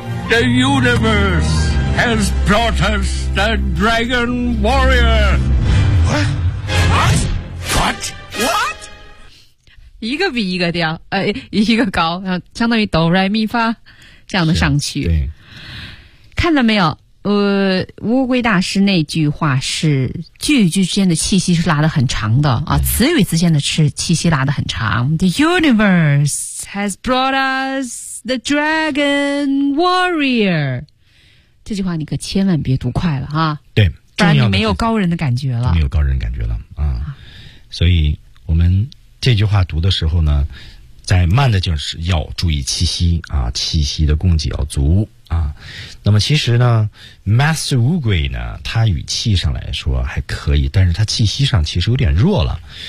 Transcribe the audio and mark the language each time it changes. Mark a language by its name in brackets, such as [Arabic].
[English] The universe has brought us the Dragon Warrior. What? What? What? What? [Chinese] 一个比一个掉，一个高，相当于哆来咪发这样的上去。对，看到没有？乌龟大师那句话是句与句之间的气息是拉得很长的啊，词与词间的气息拉得很长。 [English] The universe has brought us.The Dragon Warrior [Chinese] 这句话你可千万别读快了哈。对，不然你没有高人的感觉了。没有高人感觉了啊。所以我们这句话读的时候呢，在慢的就是要注意气息啊，气息的供给要足啊。那么其实呢 ，Master Wu Gui 呢，他语气上来说还可以，但是他气息上其实有点弱了。